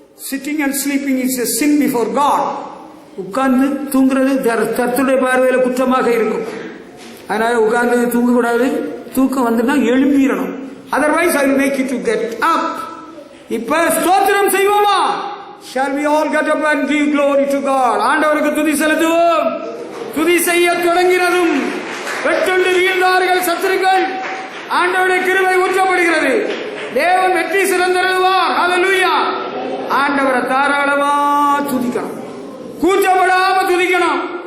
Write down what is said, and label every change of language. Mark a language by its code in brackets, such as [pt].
[en] Sitting and sleeping is a sin before God. [ta] உட்கார்ந்து தூங்குறது கர்த்தருடைய பார்வையில் குற்றமாக இருக்கும். அதனால உட்கார்ந்து தூங்கக்கூடாது. தூக்கம் வந்துன்னா எழும்பிடணும். [en] Otherwise I will make you to get up. [ta] இப்ப ஸ்தோத்திரம் செய்வோமா? [en] Shall we all get up and give glory to God? [ta] ஆண்டவருக்கு துதி செலுத்துவோம். துதி செய்ய தொடங்கினதும் வெட்டுண்டு வீழ்ந்தார்கள் சத்துருக்கள். ஆண்டவருடைய கிருபை ஊற்றப்படுகிறது. தேவன் வெற்றி சிறந்தருள்வார். ஹல்லேலூயா. ஆண்டவரை தாராளமா துதிக்கணும். கூச்சப்படாம துதிக்கணும்.